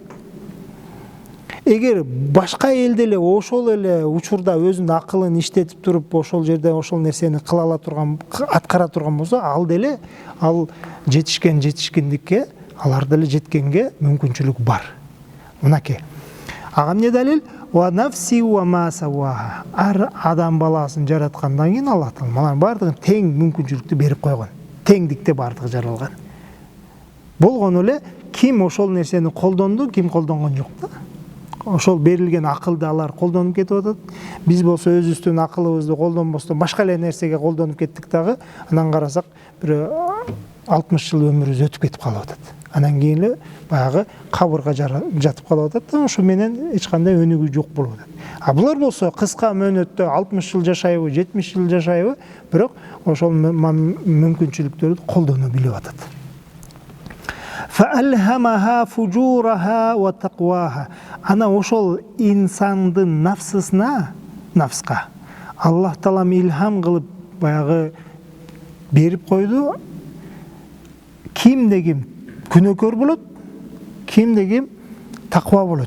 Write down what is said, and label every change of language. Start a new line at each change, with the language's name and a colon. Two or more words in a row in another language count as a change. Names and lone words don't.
Kyrgyz: Эгер башка эл деле ошол эле учурда өзүнүн акылын иштетип туруп, ошол жерде ошол нерсени кыла ала турган, аткара турган болсо, ал деле ал жетишкендикке, алар деле жеткенге мүмкүнчүлүк бар. Мынакей. Ага эмне далил?
Arabic: ونفس وما سواها.
Kyrgyz: Ар адам баласын жараткандан кийин Аллах Таала алардын бардыгын тең мүмкүнчүлүктү берип койгон. Теңдикте бардыгы жаралган. Болгону эле ким ошол нерсени колдонду, ким колдонгон жок да. Ошол берилген акылды алар колдонуп кетип атат. Биз болсо өзүбүздүн акылыбызды колдонбостон башка эле нерсеге колдонуп кеттик дагы. Анан карасак, бир 60 жыл өмүрүбүз өтүп кетип калып атат. Анан кийин эле баягы кабырга жатып калып атат да, ошо менен эч кандай өнүгүү жок болуп атат. А булар болсо кыска мөөнөттө 60 жыл жашайбы, 70 жыл жашайбы, бирок ошол мүмкүнчүлүктөрдү колдоно билип атат.
Arabic: فَأَلْهَمَهَا فُجُورَهَا وَتَقْوَاهَا.
Kyrgyz: Ана ошол инсандын нафска Аллах Таалам илхам кылып баягы берип койду. Кимде ким күнөөкөр болот, кимде ким таква болот.